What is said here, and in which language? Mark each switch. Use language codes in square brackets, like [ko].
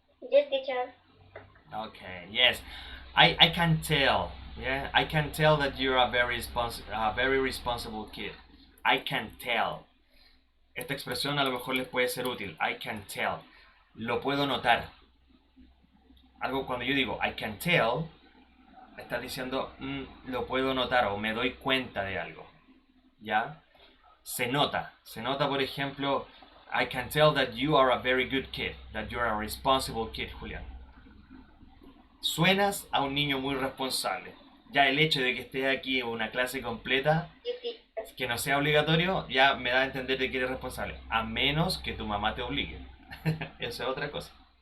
[en] Yes, teacher. Okay, yes. I can tell. Yeah, I can tell that you're a very responsible kid. I can tell. [es] Esta expresión a lo mejor les puede ser útil. [en] I can tell. [es] Lo puedo notar. Algo cuando yo digo [en] I can tell, [es] estás diciendo lo puedo notar o me doy cuenta de algo. ¿Ya? Se nota. Se nota, por ejemplo, [en] I can tell that you are a very good kid. That you're a responsible kid, Julián. [es] Suenas a un niño muy responsable. Ya el hecho de que estés aquí en una clase completa, [en] Yes, teacher. [es] que no sea obligatorio, ya me da a entender de que eres responsable. A menos que tu mamá te obligue. Eso es otra cosa.